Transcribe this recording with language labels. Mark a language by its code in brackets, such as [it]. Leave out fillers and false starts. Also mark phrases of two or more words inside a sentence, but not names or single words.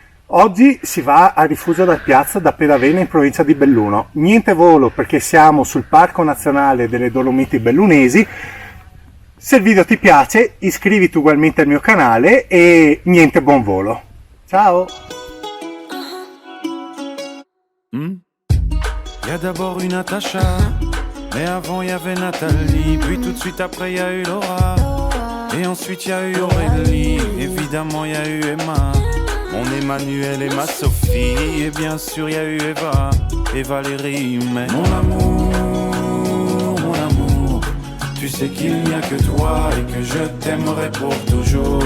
[it] Oggi si va a Rifugio da Piazza da Pedavena in provincia di Belluno. Niente volo perché siamo sul Parco Nazionale delle Dolomiti Bellunesi. Se il video ti piace iscriviti ugualmente al mio canale e niente, buon volo. Ciao. [fr] Y a d'abord une Natacha, mais avant y avait Nathalie, puis tout de suite après y a eu Laura, et ensuite y a eu Aurélie, évidemment y a eu Emma, mon Emmanuel et ma Sophie, et bien sûr y a eu Eva et Valérie, mais mon amour, tu sais qu'il n'y a que toi et que je t'aimerai pour toujours.